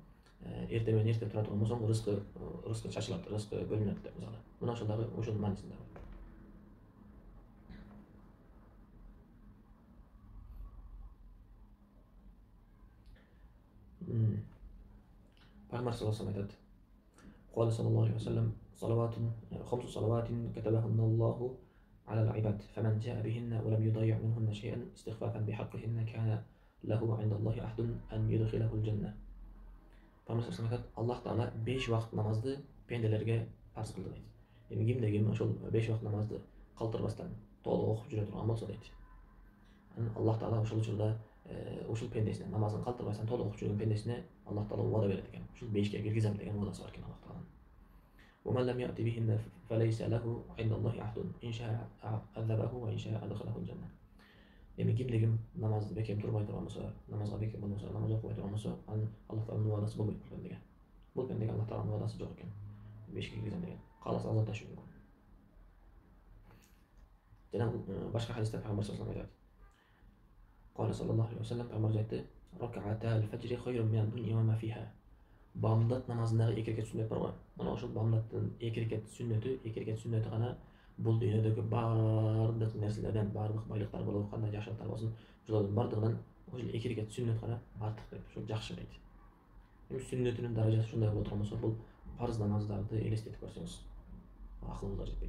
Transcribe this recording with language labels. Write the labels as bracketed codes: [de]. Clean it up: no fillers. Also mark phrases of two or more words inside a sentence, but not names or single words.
[ky] Эрте менен эрте тура турган болсоң, рызкы чачылат, рызкы бөлүнөт деп мисалы. Мына ошол дагы ошонун маанисинде бар. Пайгамбар [ar] صلى الله عليه [ky] айтат. [ar] قال صلى الله عليه وسلم خمس صلوات كتبهن الله على العباد فمن جاء بهن ولم يضيع منهن شيئا استخفافا بحقهن كان له عند الله عهد أن يدخله الجنة. [ky] Пайгамбар [ar] صلى الله عليه [ky] айтат, Аллах Таала 5 вакыт намазды пенделерге фарз кылды дейт. Эми кимде ким ошол 5 вакыт намазды калтырбастан толук окуп жүрө турган болсо дейт. Анан Аллах Таала ошол учурда ушул пендесине намазын калтырбастан толук окуп жүргөн пендесине Аллах Таала убада берет экен. Ушул 5ке киргизем деген убадасы бар экен Аллах Тааланын. [ar] ومن لم يأت بهن فليس له عند الله عهد إن شاء عذبه وإن شاء أدخله الجنة. [ky] Эми кимде ким намазды бекем турбай турган болсо, намазга бекем болбосо, намаз окубай турган болсо, анын Аллах Тааланын убадасы болбойт бул пендеге. Бул пендеге Аллах Тааланын убадасы жок экен. 5ке киргизем деген. Кааласа азап ташы мүмкүн. Жана башка хадисте Пайгамбар [ar] صلى الله عليه وسلم قال صلى الله عليه وسلم [ky] Пайгамбар айтты: [ar] "ركعتا الفجر خير من الدنيا وما فيها." [ky] Бамдат намазындагы 2 рекет сүннөт бар го. Мына ошол бамдаттын 2 рекет сүннөтү гана бул дүйнөдөгү бардык нерселерден, бардык байлыктар болобу, кандай жакшылыктар болсун, ошолордун бардыгынан ошол 2 рекет сүннөт гана артык дейт. Ошол жакшы дейт. Эми сүннөтүнүн даражасы ушундай боло турган болсо, бул парыз намаздарды элестетип көрсөңүз, акылыңызга жетпейт.